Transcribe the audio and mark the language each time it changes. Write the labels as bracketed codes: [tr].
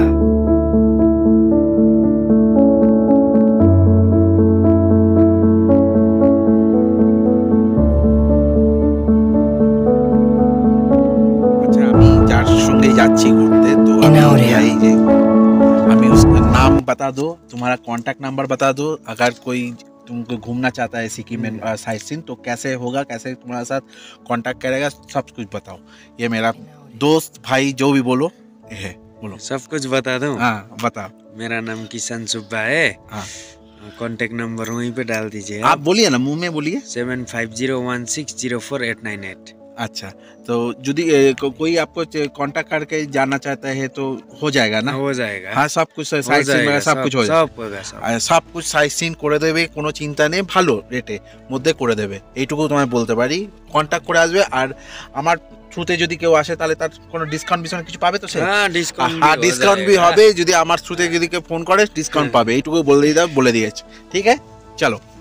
[bn] আচ্ছা, আমি যার সঙ্গে যাচ্ছি ঘুরতে, তো এই যে আমি [hi] उसका नाम बता दो, तुम्हारा कांटेक्ट नंबर बता दो। अगर कोई तुमको घूमना चाहता है सिक्किम में साइट सीन, तो कैसे होगा, कैसे तुम्हारे साथ कांटेक्ट करेगा, सब कुछ बताओ। ये मेरा दोस्त भाई जो भी बोलो है, बोलो। सब कुछ बता दूं? हाँ, बताओ। मेरा नाम किशन सुब्बा है। हाँ, कांटेक्ट नंबर वहीं पे डाल दीजिए। आप बोलिए ना, मुंह में बोलिए। 7501604898। अच्छा, तो यदि कोई आपको कांटेक्ट करके जानना चाहता है तो हो जाएगा ना? हो जाएगा। हाँ, सब कुछ साइट सीन में सब कुछ हो जाएगा। सब होगा सब। সব কুছ [bn] সাইট সিন করে দেবে, কোনো চিন্তা নেই, ভালো রেটে মধ্যে করে দেবে, এইটুকু তোমায় বলতে পারি। কন্ট্যাক্ট করে আসবে। আর আমার থ্রুতে যদি কেউ আসে তাহলে তার কোনো ডিসকাউন্ট কিছু পাবে তো? সে [hi] हाँ डिस्काउंट [bn] হ্যাঁ, ডিসকাউন্ট भी হবে। যদি আমার থ্রুতে যদি কেউ ফোন করে ডিসকাউন্ট পাবে, এইটুকু বলে দিয়েছে। ঠিক আছে, চলো।